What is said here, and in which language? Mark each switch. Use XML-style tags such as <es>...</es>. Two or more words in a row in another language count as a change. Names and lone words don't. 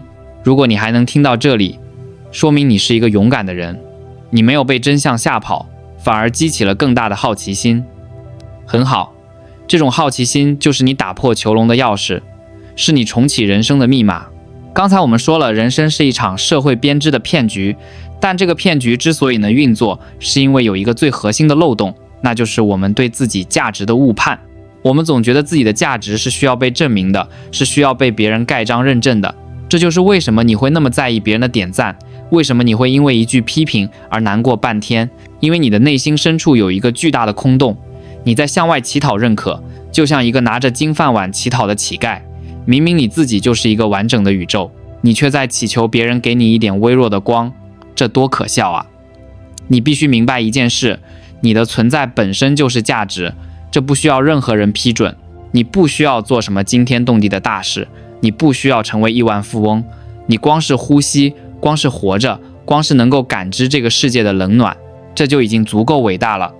<zh>如果你還能聽到這裡，說明你是一個勇敢的人，你沒有被真相嚇跑，反而激起了更大的好奇心。很好，這種好奇心就是你打破囚籠的鑰匙，是你重啟人生的密碼。剛才我們說了，人生是一場社會編織的騙局，但這個騙局之所以能運作，是因為有一個最核心的漏洞，那就是我們對自己價值的誤判。我們總覺得自己的價值是需要被證明的，是需要被別人蓋章認證的。這就是為什麼你會那麼在意別人的點讚，為什麼你會因為一句批評而難過半天，因為你的內心深處有一個巨大的空洞。你在向外乞討認可，就像一個拿着金飯碗乞討的乞丐。明明你自己就是一個完整的宇宙，你卻在祈求別人給你一點微弱的光，這多可笑啊！你必須明白一件事，你的存在本身就是價值，這不需要任何人批准。你不需要做什麼驚天動地的大事，你不需要成為億萬富翁，你光是呼吸，光是活着，光是能夠感知這個世界的冷暖，這就已經足夠偉大了。</zh>